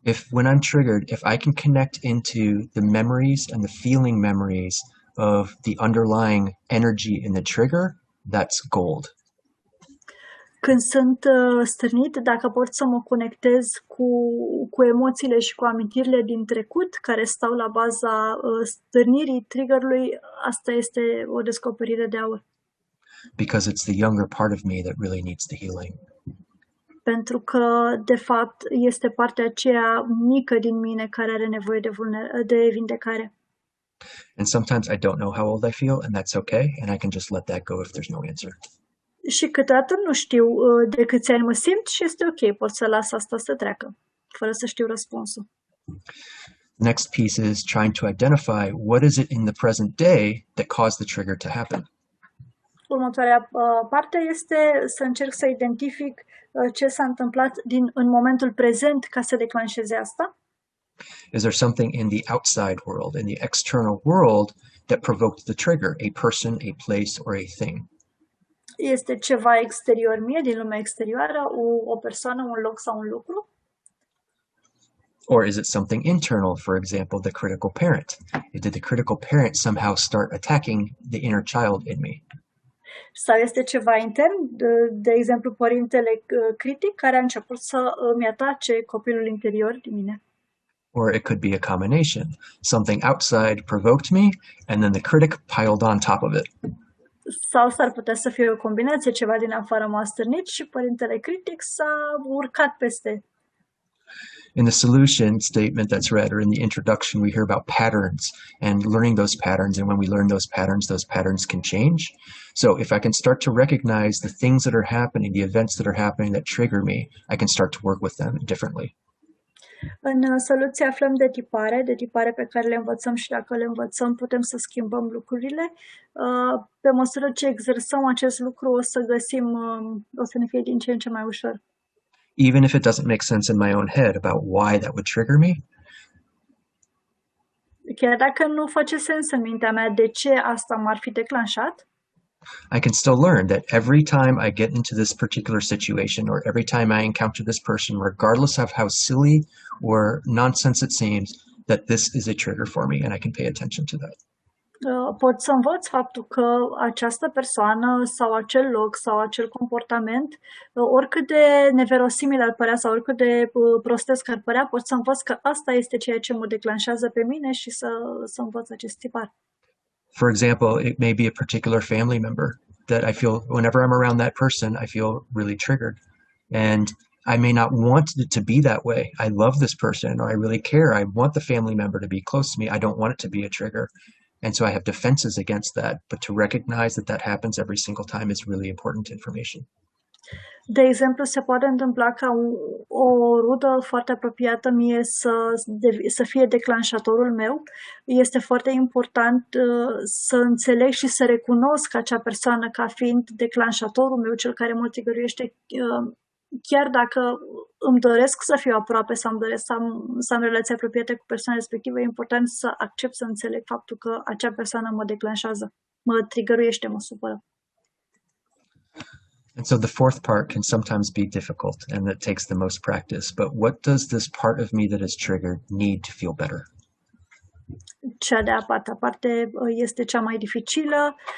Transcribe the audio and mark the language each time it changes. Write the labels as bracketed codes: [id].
[en] When I'm triggered, if I can connect into the memories and the feeling memories of the underlying energy in the trigger, that's gold. [ro] Când sunt stârnit, dacă pot să mă conectez cu emoțiile și cu amintirile din trecut care stau la baza stârnirii triggerului, asta este o descoperire de aur. [en] Because it's the younger part of me that really needs the healing. [ro] Pentru că, de fapt, este partea aceea mică din mine care are nevoie de vindecare. [en] And sometimes I don't know how old I feel, and that's okay, and I can just let that go if there's no answer. [ro] Și câteodată nu știu de câți ani mă simt și este ok, pot să las asta să treacă, fără să știu răspunsul. [en] Next piece is trying to identify what is it in the present day that caused the trigger to happen. [ro] Următoarea parte este să încerc să identific ce s-a întâmplat în momentul prezent ca să declanșeze asta. [en] Is there something in the outside world, in the external world, that provoked the trigger, a person, a place, or a thing? [ro] Este ceva exterior mie, din lumea exterioară, o persoană, un loc sau un lucru? [en] Or is it something internal, for example, the critical parent? Did the critical parent somehow start attacking the inner child in me? [ro] Sau este ceva intern, de exemplu, părintele critic care a început să îmi atace copilul interior din mine? [en] Or it could be a combination. Something outside provoked me, and then the critic piled on top of it. [ro] Sau s-ar putea să fie o combinație, ceva din afară m-a stârnit și părintele critic s-a urcat peste. [en] In the solution statement that's read, or in the introduction, we hear about patterns and learning those patterns. And when we learn those patterns can change. So if I can start to recognize the things that are happening, the events that are happening that trigger me, I can start to work with them differently. [ro] În soluție aflăm de tipare pe care le învățăm și dacă le învățăm putem să schimbăm lucrurile. Pe măsură ce exersăm acest lucru o să ne fie din ce în ce mai ușor. [en] Even if it doesn't make sense in my own head about why that would trigger me. [ro] Chiar dacă nu face sens în mintea mea de ce asta m-ar fi declanșat, [en] I can still learn that every time I get into this particular situation or every time I encounter this person, regardless of how silly or nonsense it seems, that this is a trigger for me and I can pay attention to that. [ro] pot să învăț faptul că această persoană sau acel loc sau acel comportament, oricât de neverosimil ar părea sau oricât de prostesc ar părea, pot să învăț că asta este ceea ce mă declanșează pe mine și să învăț acest tipar. [en] For example, it may be a particular family member that I feel, whenever I'm around that person, I feel really triggered. And I may not want it to be that way. I love this person, or I really care. I want the family member to be close to me. I don't want it to be a trigger. And so I have defenses against that. But to recognize that that happens every single time is really important information. [ro] De exemplu, se poate întâmpla ca o rudă foarte apropiată mie să fie declanșatorul meu. Este foarte important să înțeleg și să recunosc acea persoană ca fiind declanșatorul meu, cel care mă trigăruiește, chiar dacă îmi doresc să fiu aproape sau îmi doresc să am relații apropiate cu persoana respectivă, e important să accept, să înțeleg faptul că acea persoană mă declanșează, mă trigăruiește, mă supără. [en] And so the fourth part can sometimes be difficult and that takes the most practice. But what does this part of me that is triggered need to feel better? [ro] Cea de-a patra parte este cea mai dificilă.